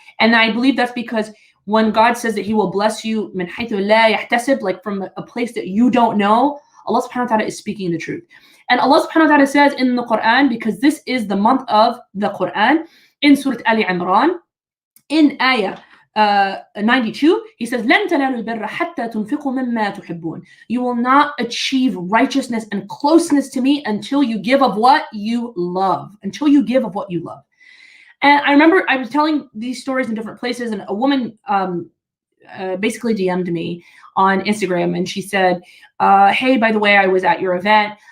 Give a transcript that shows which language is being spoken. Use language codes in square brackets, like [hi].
[en] And I believe that's because when God says that he will bless you min haythu la yahtasib, like from a place that you don't know, Allah subhanahu wa ta'ala is speaking the truth. And Allah subhanahu wa ta'ala says in the Qur'an, because this is the month of the Qur'an, in Surah Ali Imran, in ayah [ar] 92, he says, لن تنالوا البر حتى تنفقوا مما تحبون. [en] You will not achieve righteousness and closeness to me until you give of what you love. Until you give of what you love. And I remember I was telling these stories in different places, and a woman basically DM'd me on Instagram, and she said, hey, by the way, I was at your event.